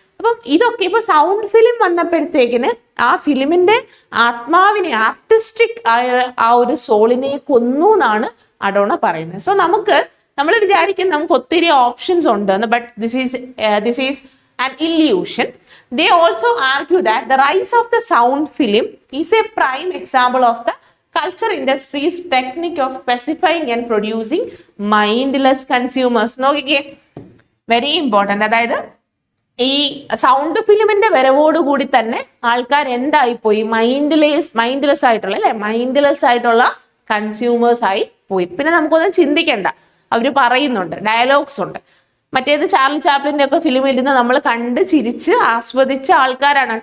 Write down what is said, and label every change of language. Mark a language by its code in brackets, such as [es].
[ml] അപ്പം ഇതൊക്കെ ഇപ്പൊ സൗണ്ട് ഫിലിം വന്നപ്പോഴത്തേക്കിന് ആ ഫിലിമിന്റെ ആത്മാവിനെ, ആർട്ടിസ്റ്റിക് ആയ ആ ഒരു സോളിനെ കൊന്നു എന്നാണ് അഡോണ പറയുന്നത്. സോ നമ്മൾ വിചാരിക്കും നമുക്ക് ഒത്തിരി ഓപ്ഷൻസ് ഉണ്ട്, [en] But this is an illusion. They also argue that the rise of the sound film is a prime example of the culture industry's technique of specifying and producing mindless consumers. നോക്കിക്കേ, very important. [ml] അതായത് ഈ sound ഫിലിമിന്റെ വരവോട് കൂടി തന്നെ ആൾക്കാർ എന്തായിപ്പോയി? Mindless ആയിട്ടുള്ള consumers ആയി പോയി. പിന്നെ നമുക്കൊന്നും ചിന്തിക്കേണ്ട, അവർ പറയുന്നുണ്ട്, ഡയലോഗ്സ് ഉണ്ട്. മറ്റേത് ചാർലി ചാപ്ലിന്റെ ഒക്കെ ഫിലിം ഇരുന്ന് നമ്മൾ കണ്ട് ചിരിച്ച് ആസ്വദിച്ച ആൾക്കാരാണ്.